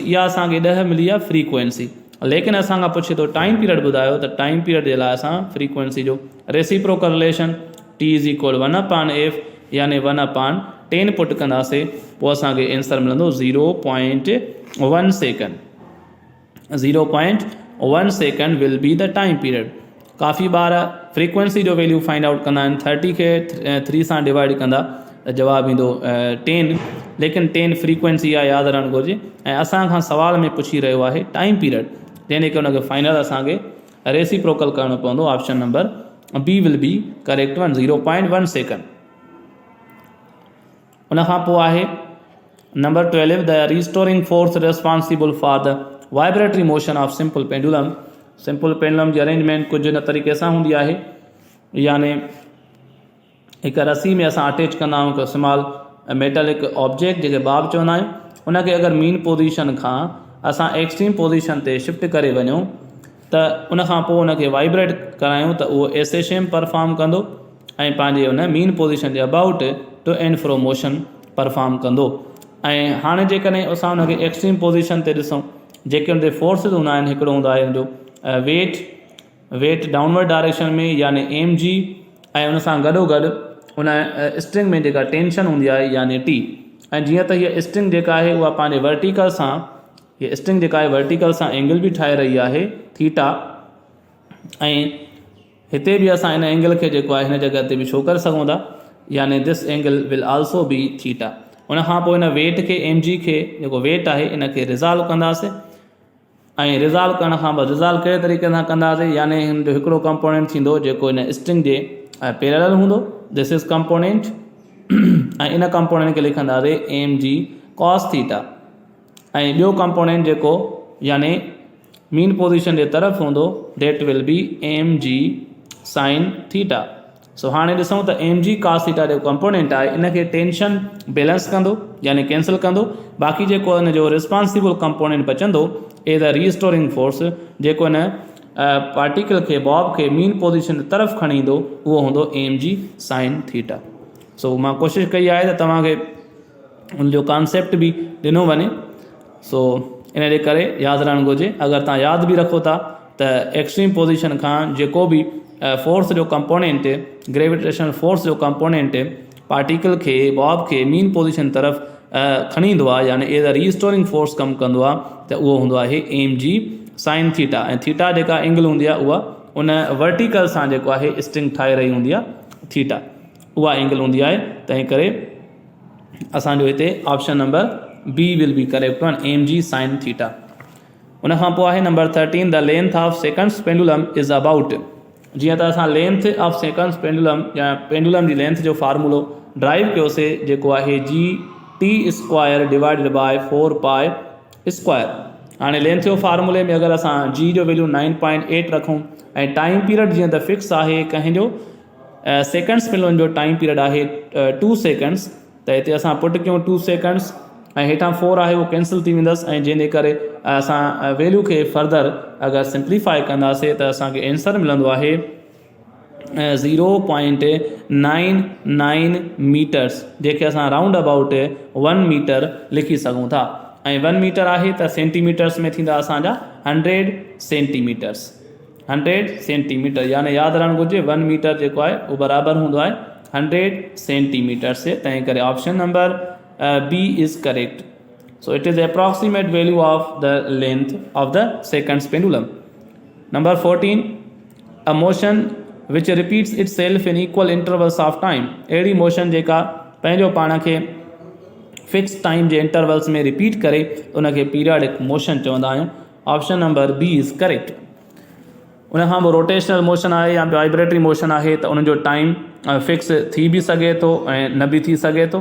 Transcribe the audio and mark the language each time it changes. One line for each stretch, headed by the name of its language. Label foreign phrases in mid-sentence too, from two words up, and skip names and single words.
Sindhi: इहा असांखे 10 मिली आहे फ्रीक्वेंसी लेकिन असांखां पुछे थो
English: time period
Sindhi: ॿुधायो त
English: time period
Sindhi: जे लाइ असां फ्रीक्वेंसी जो
English: reciprocal relation T is equal 1/f
Sindhi: यानी 1/10 पुट कंदासीं पोइ असांखे आंसर मिलंदो 0.1 सेकंड।
English: 0.1 second will be the time period.
Sindhi: काफ़ी ॿार फ्रीक्वेंसी जो वैल्यू
English: find out
Sindhi: कंदा आहिनि 30 खे 3 सां डिवाइड कंदा जवाबु ईंदो 10 लेकिन 10 फ्रीक्वेंसी आहे यादि रहणु घुरिजे ऐं असांखां सवाल में पुछी रहियो आहे
English: time period
Sindhi: जंहिंजे करे हुनखे फाइनल असांखे रेसिप्रोकल करणो पवंदो।
English: Option number B will be correct one 0.1 second.
Sindhi: उन खां पोइ आहे नंबर 12
English: the restoring force responsible for the vibratory motion of simple pendulum. simple pendulum
Sindhi: जी अरेंजमेंट कुझु इन तरीक़े सां हूंदी आहे यानी हिकु रसी में असां अटैच कंदा आहियूं हिकु
English: small metallic object
Sindhi: जेके बाब चवंदा आहियूं उनखे अगरि
English: mean position
Sindhi: खां असां
English: extreme position
Sindhi: ते शिफ्ट करे वञूं त उन खां पोइ उनखे वाइब्रेट करायूं त उहो ऐसे शेम परफॉर्म कंदो ऐं पंहिंजे उन
English: mean position
Sindhi: जे अबाउट
English: to and fro motion perform
Sindhi: कंदो। ऐं हाणे जेकॾहिं असां उनखे
English: extreme position
Sindhi: ते ॾिसूं जेके उन ते फोर्सिस हूंदा आहिनि हिकिड़ो हूंदो आहे हुनजो वेट
English: downward direction
Sindhi: में यानी एम जी ऐं उन सां गॾोगॾु उन स्ट्रिंग में जेका टेंशन हूंदी आहे यानी टी। ऐं जीअं त हीअ स्ट्रिंग जेका आहे उहा पंहिंजे वर्टिकल सां हीअ स्ट्रिंग जेका आहे वर्टिकल सां एंगल बि ठाहे रही आहे थीटा ऐं हिते बि असां इन एंगल खे जेको आहे हिन जॻह ते बि शो करे सघूं था यानी
English: this angle will also be theta.
Sindhi: उन खां पोइ हिन वेट खे एम जी खे जेको वेट आहे इन खे रिज़ॉल्व कंदासीं ऐं रिज़ॉल्व करण खां पोइ रिज़ॉल्व कहिड़े तरीक़े सां कंदासीं यानी हिन जो हिकिड़ो कंपोनेंट थींदो जेको हिन स्ट्रिंग जे पैरेलल हूंदो
English: this is component
Sindhi: ऐं इन कंपोनेंट खे लिखंदासीं
English: mg cos theta
Sindhi: ऐं ॿियो कंपोनेंट जेको यानी
English: mean position
Sindhi: जे तरफ़ हूंदो
English: that will be mg sin theta.
Sindhi: सो हाणे ॾिसूं त
English: mg cos theta
Sindhi: जो कंपोनेंट आहे इनखे टेंशन बैलेंस कंदो यानी कैंसिल कंदो। बाक़ी जेको हिन जो
English: responsible component
Sindhi: बचंदो
English: a the restoring force
Sindhi: जेको हिन पार्टिकल खे बॉब खे
English: mean position
Sindhi: तरफ़ खणी ईंदो उहो हूंदो
English: mg sin theta.
Sindhi: सो मां कोशिशि कई आहे त तव्हांखे उनजो कॉन्सेप्ट बि ॾिनो वञे। सो इन जे करे यादि रहणु घुरिजे। अगरि तव्हां यादि बि रखो था त
English: extreme position
Sindhi: खां जेको बि फोर्स जो कंपोनेंट
English: gravitational force
Sindhi: जो कंपोनेंट पार्टिकल खे बॉब खे
English: mean position
Sindhi: तरफ़ खणी ईंदो आहे यानी
English: as a restoring force
Sindhi: कमु कंदो आहे त उहो हूंदो आहे
English: mg sin theta.
Sindhi: ऐं थीटा जेका एंगल हूंदी आहे उहा उन वर्टिकल सां जेको आहे स्ट्रिंग ठाहे रही हूंदी आहे थीटा उहा एंगल हूंदी आहे। तंहिं करे असांजो हिते
English: option number B will be correct one mg sin theta.
Sindhi: उन खां पोइ आहे नंबर 13
English: the length of seconds pendulum is about.
Sindhi: जीअं त असां
English: length of seconds pendulum
Sindhi: या पेंडुलम जी लेंथ जो फार्मूलो ड्राइव कयोसीं जेको आहे
English: g T square divided by 4 pi square.
Sindhi: हाणे लेंथ जो फार्मूले में अगरि असां जी जो वैल्यू 9.8 रखूं ऐं
English: time period
Sindhi: जीअं त फिक्स आहे कंहिंजो
English: seconds pendulum
Sindhi: जो
English: time period
Sindhi: आहे 2 सेकंड्स त हिते असां पुट कयूं 2 सेकंड्स ऐं हेठां 4 आहे उहो कैंसिल थी वेंदसि ऐं जंहिंजे करे असां वैल्यू खे फर्दर अगरि सिंप्लीफाई कंदासीं त असांखे आंसर मिलंदो आहे 0.99 मीटर्स जेके असां
English: round about
Sindhi: 1 मीटर लिखी सघूं था। ऐं 1 मीटर आहे त सेंटीमीटर्स में थींदा असांजा 100 सेंटीमीटर्स 100 सेंटीमीटर यानी यादि रहणु घुरिजे 1 मीटर जेको आहे उहो बराबरि हूंदो आहे 100 सेंटीमीटर्स। तंहिं करे
English: option number B is correct. So it is the approximate value of the length of the seconds pendulum. Number 14 a motion which repeats itself in equal intervals of time।
Sindhi: अहिड़ी मोशन जेका पंहिंजो पाण खे फिक्स टाइम जे इंटरवल्स में रिपीट करे उनखे
English: periodic motion
Sindhi: चवंदा आहियूं।
English: Option number B is correct.
Sindhi: उन खां पोइ
English: rotational motion
Sindhi: आहे या
English: vibratory motion
Sindhi: आहे त उनजो टाइम फिक्स थी बि सघे थो ऐं न बि थी सघे थो।